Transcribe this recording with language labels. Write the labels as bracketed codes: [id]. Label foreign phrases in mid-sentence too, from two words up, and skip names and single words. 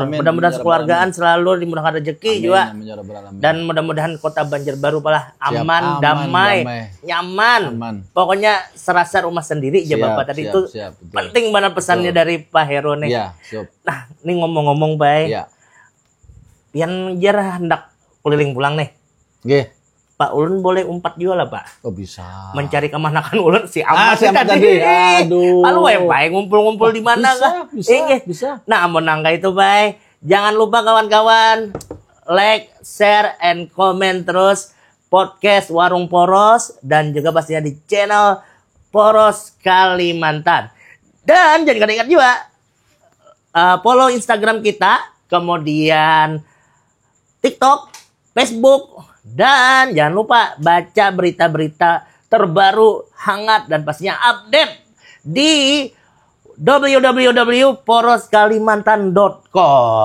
[id] Mudah-mudahan sekeluargaan selalu dimudahkan rezeki juga. Dan mudah-mudahan kota Banjarbaru malah aman, damai, nyaman. Pokoknya serasa rumah sendiri ya Bapak tadi itu penting banget pesannya dari Pak Heru nih. Nah, ini ngomong-ngomong Bay. [bjn] Pian jarah hendak keliling pulang nih. Pak Ulun boleh umpat juga lah Pak. [id] Bisa. [bjn] Mencari kemanakan Ulun si Amat [id] tadi. Aduh. Lalu Bay ngumpul-ngumpul di mana kah? Bisa. Nah, amun nangka itu Bay. Jangan lupa kawan-kawan [en] like, share, and comment [id] terus podcast Warung Poros dan juga pastinya di channel Poros Kalimantan. Dan jangan ingat juga follow Instagram kita, kemudian TikTok, Facebook, dan jangan lupa baca berita-berita terbaru, hangat, dan pastinya update di www.poroskalimantan.com.